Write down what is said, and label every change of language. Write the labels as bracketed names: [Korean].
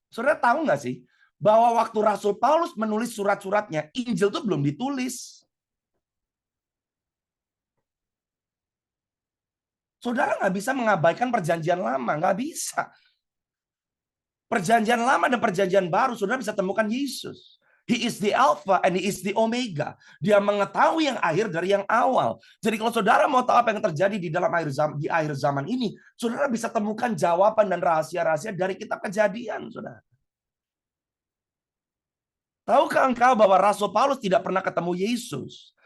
[Indonesian] Saudara tahu nggak sih bahwa waktu Rasul Paulus menulis surat-suratnya, Injil itu belum ditulis. Saudara nggak bisa mengabaikan perjanjian lama, nggak bisa. Perjanjian lama dan perjanjian baru, saudara bisa temukan Yesus. [English] He is the Alpha and He is the Omega. [Indonesian] Dia mengetahui yang akhir dari yang awal. Jadi kalau saudara mau tahu apa yang terjadi di dalam di akhir zaman ini, saudara bisa temukan jawaban dan rahasia-rahasia dari kitab Kejadian, saudara. Tahukah engkau bahwa Rasul Paulus tidak pernah ketemu Yesus?